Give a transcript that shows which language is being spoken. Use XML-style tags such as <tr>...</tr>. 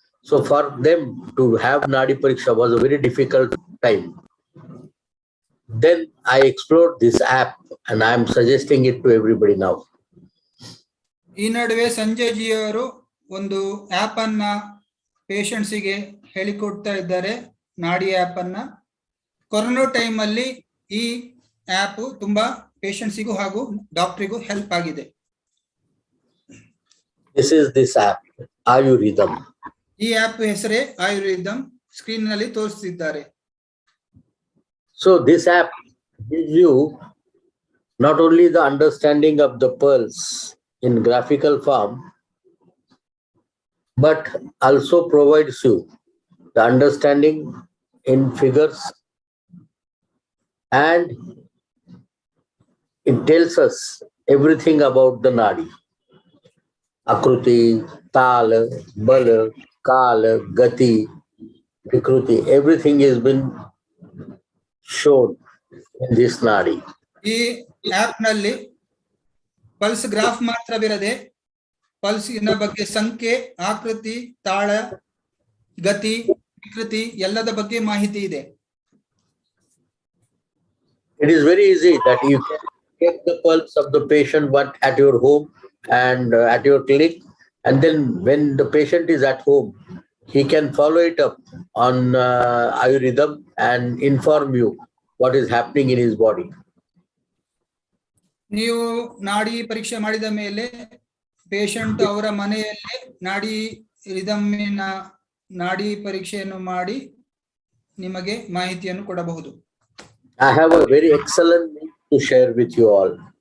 <en>So for them to have Nadi Pariksha was a very difficult time. Then I explored this app and I am suggesting it to everybody now.</en> <kn>ಈ ನಡುವೆ Sanjay G ಅವರು ಒಂದು app ಅನ್ನ patients ಗೆ ಹೇಳಿಕೊಡ್ತಾ ಇದ್ದಾರೆ, ನಾಡಿ app ಅನ್ನ. ಕೊರೋನಾ ಟೈಮ್ ಅಲ್ಲಿ ಈ ಆಪ್ ತುಂಬಾ ಪೇಷಂಟ್ಸ್ಗೂ ಹಾಗೂ ಡಾಕ್ಟರ್ಗೂ ಹೆಲ್ಪ್ ಆಗಿದೆ.</kn> <en>This app, Ayurvedam.</en> <kn>ಈ ಆಪ್ ಹೆಸರೇ ಆಯುರ್ವೇದಂ, ಸ್ಕ್ರೀನ್ ನಲ್ಲಿ ತೋರಿಸ್ತಿದ್ದಾರೆ.</kn> <en>So this app gives you not only the understanding of the pulse in graphical form, but also provides you the understanding in figures, and it tells us everything about the Nadi. Akruti, Tala, Bala, Kala, Gati, Vikruti, everything has been shown in this Nadi.</en> <kn>ಈ app ನಲ್ಲಿ pulse graph ಮಾತ್ರವಿರದೆ pulse ಇನ ಬಗ್ಗೆ ಸಂಖ್ಯೆ, ಆಕೃತಿ, ತಾಳ, ಗತಿ, ವಿಕೃತಿ ಎಲ್ಲದ ಬಗ್ಗೆ ಮಾಹಿತಿ ಇದೆ.</kn> <en>It is very easy that you can take the pulse of the patient but at your home and at your clinic, and then when the patient is at home, he can follow it up on Ayurveda and inform you what is happening in his body.</en> <kn>ನೀವು ನಾಡಿ ಪರೀಕ್ಷೆ ಮಾಡಿದ ಮೇಲೆ patient ಅವರ ಮನೆಯಲ್ಲೇ ನಾಡಿ ರಿದಮ್ಮಿನ ನಾಡಿ ಪರೀಕ್ಷೆಯನ್ನು ಮಾಡಿ ನಿಮಗೆ ಮಾಹಿತಿಯನ್ನು ಕೊಡಬಹುದು.</kn> <en>I have a very excellent news to share with you all.</en>